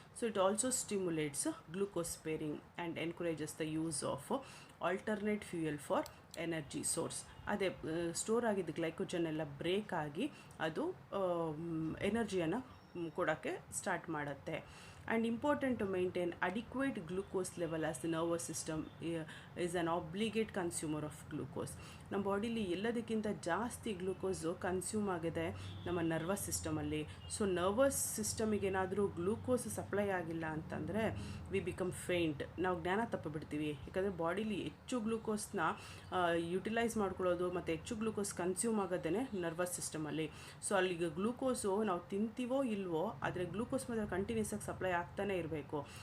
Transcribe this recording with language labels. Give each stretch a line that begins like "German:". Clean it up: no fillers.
English: So it also stimulates glucose sparing and encourages the use of alternate fuel for energy source.
Kannada: ಅದೇ store ಆಗಿದ್ದ glycogen ಎಲ್ಲ break ಆಗಿ ಅದು ಎನರ್ಜಿಯನ್ನು ಕೊಡೋಕ್ಕೆ start ಮಾಡುತ್ತೆ.
English: And important to maintain adequate glucose level as the nervous system is an obligate consumer of glucose.
Kannada: ನಮ್ಮ ಬಾಡಿಲಿ ಎಲ್ಲದಕ್ಕಿಂತ ಜಾಸ್ತಿ ಗ್ಲೂಕೋಸು ಕನ್ಸ್ಯೂಮ್ ಆಗಿದೆ ನಮ್ಮ ನರ್ವಸ್ ಸಿಸ್ಟಮಲ್ಲಿ. ಸೊ ನರ್ವಸ್ ಸಿಸ್ಟಮಿಗೆ ಏನಾದರೂ ಗ್ಲೂಕೋಸ್ ಸಪ್ಲೈ ಆಗಿಲ್ಲ ಅಂತಂದರೆ
English: we become faint,
Kannada: ನಾವು ಜ್ಞಾನ ತಪ್ಪಿಬಿಡ್ತೀವಿ. ಯಾಕಂದರೆ ಬಾಡಿಲಿ ಹೆಚ್ಚು ಗ್ಲೂಕೋಸ್ನ ಯುಟಿಲೈಸ್ ಮಾಡ್ಕೊಳ್ಳೋದು ಮತ್ತು ಹೆಚ್ಚು ಗ್ಲೂಕೋಸ್ ಕನ್ಸ್ಯೂಮ್ ಆಗೋದೇ ನರ್ವಸ್ ಸಿಸ್ಟಮಲ್ಲಿ. ಸೊ ಅಲ್ಲಿಗೆ ಗ್ಲೂಕೋಸು ನಾವು ತಿಂತೀವೋ ಇಲ್ವೋ, ಆದರೆ ಗ್ಲೂಕೋಸ್ ಮಾತ್ರ ಕಂಟಿನ್ಯೂಸ್ ಆಗಿ ಸಪ್ಲೈ ಆಗ್ತಾನೆ ಇರಬೇಕು.